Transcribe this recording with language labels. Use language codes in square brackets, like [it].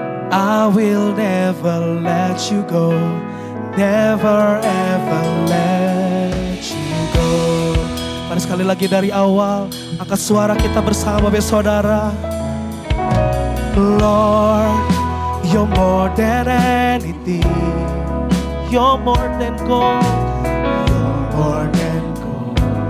[en] I will never let you go, never ever let you go. [id] Mari sekali lagi dari awal, angkat suara kita bersama saudara. [en] Lord, you're more than anything. You're more than gold. You're more than gold.